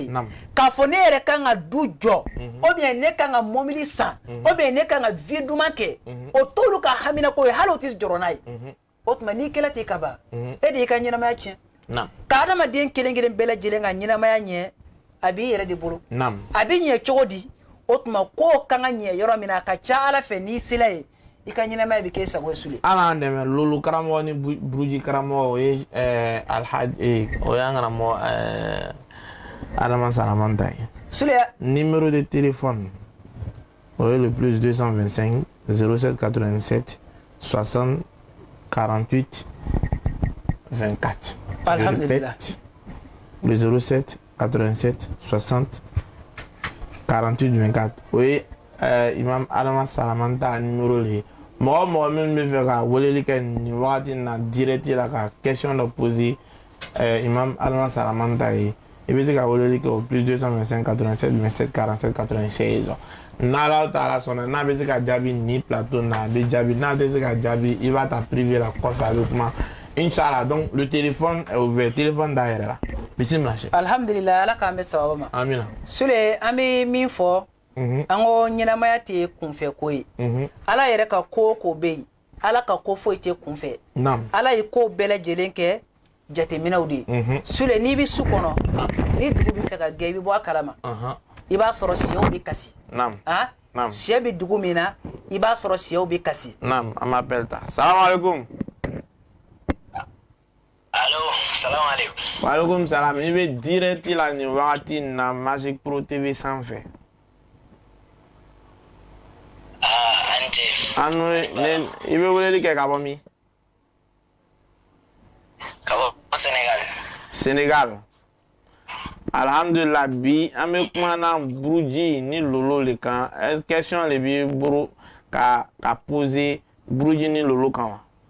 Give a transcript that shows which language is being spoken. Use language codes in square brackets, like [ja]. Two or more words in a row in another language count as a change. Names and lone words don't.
[bm] ye k'a fɔ ne yɛrɛ kan ka du jɔ [fr] ou bien [bm] ne kan ka mɔbili san [fr] ou bien [bm] ne kan ka vie duman kɛ o t'olu ka haminako ye hali o tɛ jɔrɔ n'a ye o tuma n'i kɛla ten ka ban e de y'i ka ɲɛnamaya tiɲɛ ka adamaden kelen kelen bɛɛ lajɛlen ka ɲɛnamaya ɲɛ a b'i yɛrɛ de bolo a bɛ ɲɛ cogo di o tuma kow kan ka ɲɛ yɔrɔ min na a ka ca Ala fɛ n'i sela ye i ka ɲɛnamaya bɛ kɛ sago ye Sule Ala an dɛmɛ lolu karamɔgɔ ni buruji karamɔgɔ o ye Alhaji o y'an karamɔgɔ Adama Salamanta ye Sule [fr] numéro de téléphone [bm] o ye [fr] le plus 225 07 87 60 48 24 [bm] alhamdulillah le 07 87 60 48 24 o ye Imam Adama Salamanta numéro le mɔgɔ min bɛ fɛ ka weleli kɛ nin wagati in na direct la ka question dɔ poser Imam Adama Salamanta ye i bɛ se ka weleli kɛ [fr] au plus [bm] 225 87 27 47 96 n'Ala taala sɔnna n'a bɛ se ka jaabi ni plateau na a bɛ jaabi n'a tɛ se ka jaabi i b'a ta privé la kɔfɛ a bɛ kuma Inch'Allah [fr] donc le téléphone est ouvert téléphone [bm] da yɛrɛ la bisimila Cheikh alhamdulillah Ala k'an bɛ sababu ma amina Sule an bɛ min fɔ an ko ɲɛnamaya tɛ kunfɛ ko ye Ala yɛrɛ ka ko o ko bɛ yen Ala ka ko foyi tɛ kunfɛ Ala ye ko bɛɛ lajɛlen kɛ jateminɛw de ye Sule n'i bɛ su kɔnɔ ni dugu bɛ fɛ ka gɛn i bɛ bɔ a kalama i b'a sɔrɔ siyɛw bɛ kasi siyɛ bɛ dugu min na i b'a sɔrɔ siyɛw bɛ kasi an m'appel ta [ar] salamu alaikum allo salamu alaikum wa alaikum salam [bm] i bɛ direct la nin wagati in na Magic Pro TV sanfɛ ante i bɛ weleli kɛ ka bɔ min ka bɔ Sénégal alhamdulillah bi an bɛ kuma na buruji ni lolo le kan question le b'i bolo ka poser buruji ni lolo kan wa